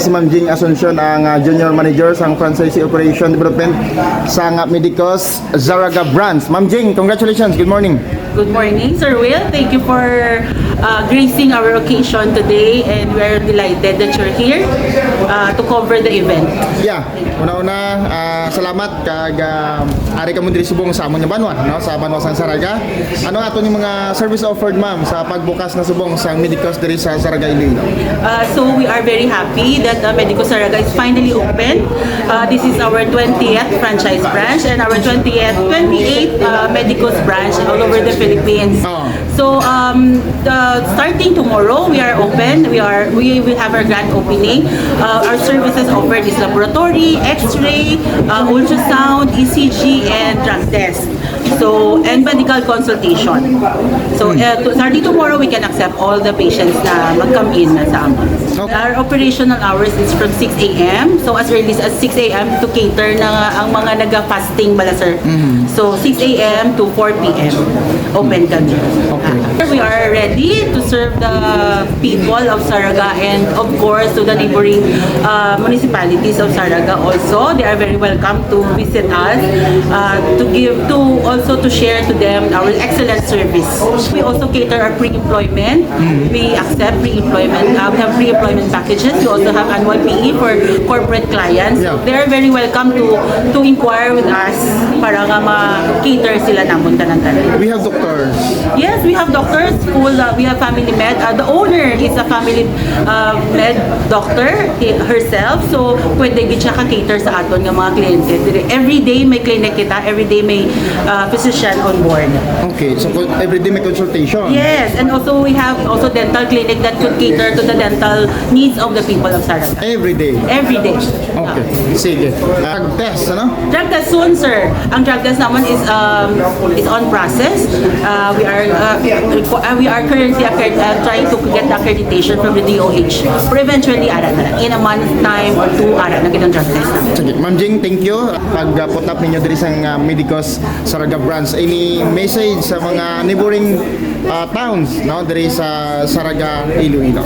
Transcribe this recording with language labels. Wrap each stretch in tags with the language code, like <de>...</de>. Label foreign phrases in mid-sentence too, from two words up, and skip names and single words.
<hil>Si Ma'am Jing Asuncion ang Junior Manager sa Franchisee Operation Development sa Medicos Zaraga Branch.</hil> <en>Ma'am Jing, congratulations. Good morning. Good morning, Sir Will. Thank you for gracing our occasion today, and we are delighted that you're here to cover the event. Yeah,</en> <hil>una-una salamat kag ari ka mo diri subong sa among banwa, no, sa Banwa sang Zaraga. Ano ato ni mga</hil> <en>service offered,</en> <hil>ma'am, sa pagbukas na subong sang Medicos diri sa Zaraga, Iloilo?</hil> <en>So we are very happy that Medicos Zaraga is finally open. This is our 20th franchise branch and our 28th Medicos branch all over the Philippines. So starting tomorrow, we are open. We will have our grand opening. Our services offered is laboratory, X-ray, ultrasound, ECG, and drug test. So, and medical consultation. So, starting tomorrow, we can accept all the patients</en> <tl>na mag-come in na sa amin.</tl> <en>Our operational hours is from 6 a.m. So, as early as 6 a.m. to cater</en> <hil>na ang mga naga-fasting bala, sir.</hil> <en>So, 6 a.m. to 4 p.m. open kami. Okay. We are ready to serve the people of Zaraga and, of course, to the neighboring municipalities of Zaraga also. They are very welcome to visit us, also to share to them our excellent service. We also cater our pre-employment. We accept pre-employment. We have pre-employment packages. We also have annual PE for corporate clients. They are very welcome to inquire with us</en> <hil>para nga ma-cater sila namon tanan-tanan.</hil> <en>We have doctors. Yes, we have doctors. We have family med. The owner is a family med doctor herself. So,</en> <hil>pwede gid siya ka-cater sa aton nga mga kliyente.</hil> <en>Every day</en> <hil>may clinic kita.</hil> <en>Every day may physician on board. Okay, so every day may consultation. Yes, and also we have also dental clinic that could cater to the dental needs of the people of Zaraga. Every day. Every day. Okay, sige. Drug test, ano? Drug test soon, sir. Ang drug test naman is on process. We are currently trying to get the accreditation from the DOH. But eventually, in a month's time or two,</en> <tl>na ganun drug test.</tl> <en>Sige, Ma'am Jing, thank you.</en> <hil>Pag-put up ninyo diri sang Medicos Zaraga Branch,</hil> <en>any message</en> <hil>sa mga</hil> <en>neighboring towns,</en> <hil>no, diri sa Zaraga, Iloilo?</hil>